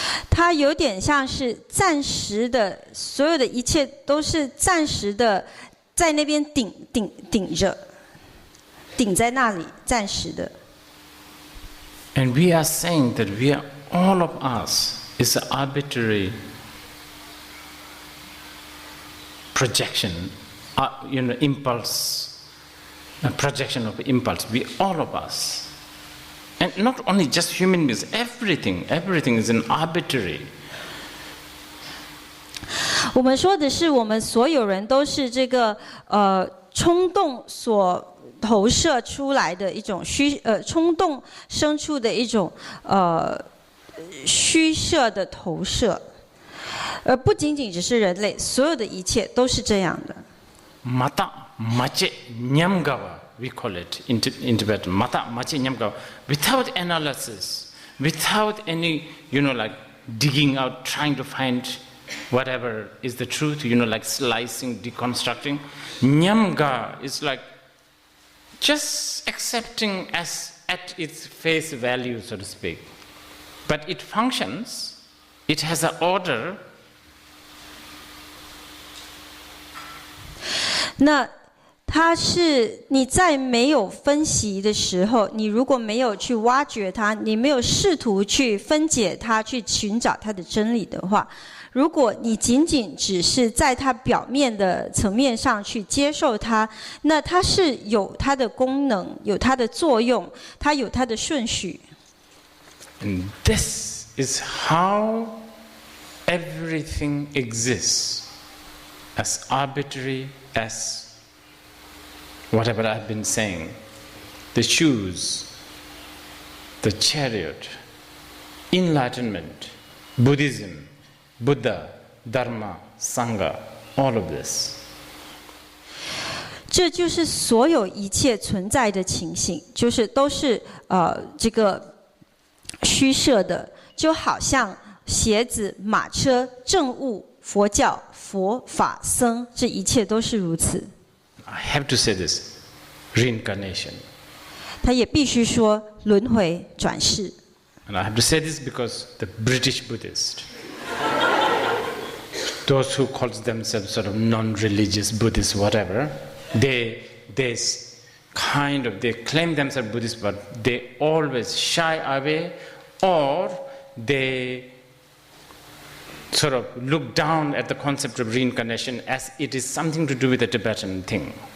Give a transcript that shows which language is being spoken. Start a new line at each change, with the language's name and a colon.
Chinese: 它有点像是暂时的，所有的一切都是暂时的，在那边顶着。顶在那里，暂时的。
English: And we are saying that all of us is an arbitrary projection, impulse, a projection of impulse. All of us, and not only just human beings. Everything is an arbitrary.
Chinese: 我们说的是，我们所有人都是这个冲动所投射出来的一种冲动生出的一种虚设的投射，而不仅仅只是人类，所有的一切都是这样的。
Tibetan: Mata mache nyamgawa,
English: we call it in Tibetan.
Tibetan: Mata mache nyamgawa,
English: without analysis, without any, like digging out, trying to find whatever is the truth, like slicing, deconstructing. Nyamga is like just accepting as at its face value, so to speak. But it functions, it has an order.
Chinese: 那它是你在没有分析的时候，你如果没有去挖掘它，你没有试图去分解它，去寻找它的真理的话，如果你仅仅只是在它表面的层面上去接受它，那它是有它的功能，有它的作用，它有它的顺序。
English: And this is how everything exists, as arbitrary as whatever I've been saying. The shoes, the chariot, enlightenment, Buddhism, Buddha, Dharma, Sangha, all of this.
Chinese: 这就是所有一切存在的情形，就是都是这个虚设的，就好像鞋子、马车、政务、佛教、佛法、僧，这一切都是如此。
English: I have to say this, reincarnation.
Chinese: 他也必须说轮回转世。
English: And I have to say this because the British Buddhists, those who call themselves sort of non-religious Buddhists, whatever, they claim themselves Buddhists, but they always shy away, or they sort of look down at the concept of reincarnation as it is something to do with the Tibetan thing.